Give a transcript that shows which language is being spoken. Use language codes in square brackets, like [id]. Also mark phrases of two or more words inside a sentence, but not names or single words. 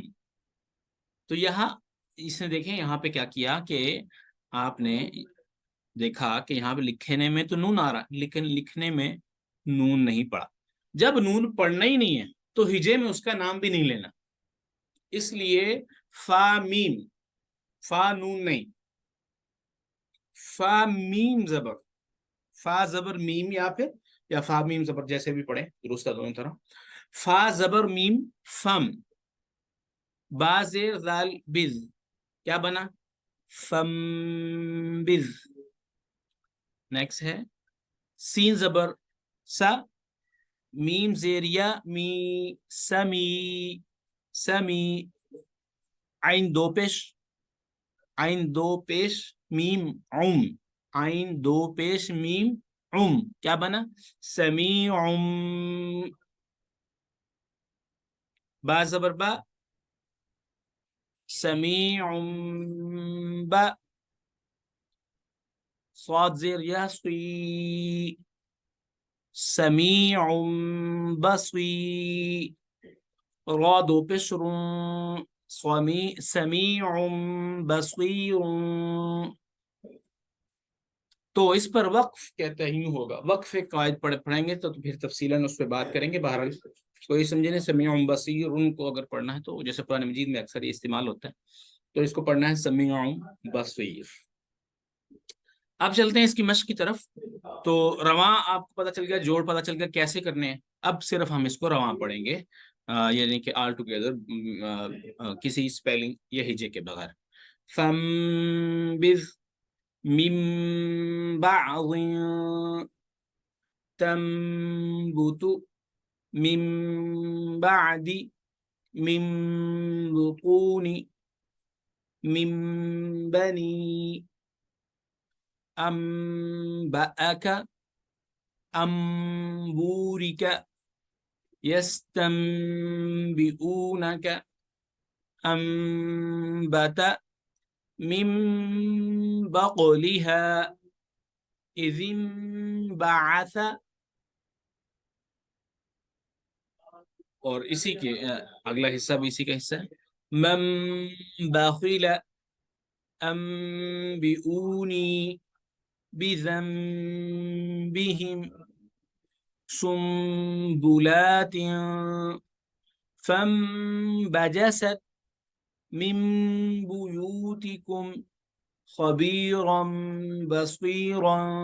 [ur] تو یہاں اس نے دیکھیں یہاں پہ کیا کیا کہ آپ نے دیکھا کہ یہاں پہ لکھنے میں تو نون آ رہا ہے، لیکن لکھنے میں نون نہیں پڑا. جب نون پڑھنا ہی نہیں ہے تو ہجے میں اس کا نام بھی نہیں لینا. اس لیے فا میم، فا نون نہیں، فا میم زبر، فا زبر میم، یا پھر یا فا میم زبر جیسے بھی پڑھیں درست ہے دونوں طرح. فا زبر میم فم. با زیر ذال بز کیا بنا؟ فم بز. نیکسٹ ہے سین زبر سا میم زیریا می سمی سمی. عین دو پیش عین دو پیش میم عم عین دو پیش میم عم کیا بنا؟ سمیع. با زبر با سمیع با. صاد زیر یا صی سمیع بصی. را دو پیش رون سمیع بصیر. تو اس پر وقف کہتا ہی ہوگا. وقف ایک قواعد پڑھیں گے تو پھر تفصیلاً اس پہ بات کریں گے. بہرحال کوئی سمجھے نہیں سمیع بصیر ان کو اگر پڑھنا ہے تو جیسے قرآن مجید میں اکثر یہ استعمال ہوتا ہے تو اس کو پڑھنا ہے سمیع بصیر. اب چلتے ہیں اس کی مشق کی طرف. تو رواں آپ کو پتہ چل گیا, جوڑ پتہ چل گیا کیسے کرنے ہیں. اب صرف ہم اس کو رواں پڑھیں گے یعنی کہ [en] all together [ur] کسی اسپیلنگ یا ہجے کے بغیر. [ar] فَانبِذْ مِن بَعْضٍ تَنبُتُ مِن بَعْدِ مِن بُطُونِ مِن بَنِي أَنبَأَكَ أَنبُورِكَ يَسْتَنبِئُونَكَ أَنبَتَ مِن بَقْلِهَا إِذِ انبَعَثَ. [ur] اور اسی کے اگلا حصہ بھی اسی کا حصہ ہے. [ar] من بخل أنبئوني بذنبهم سنبلات فانبجست من بيوتكم خبيرا بصيرا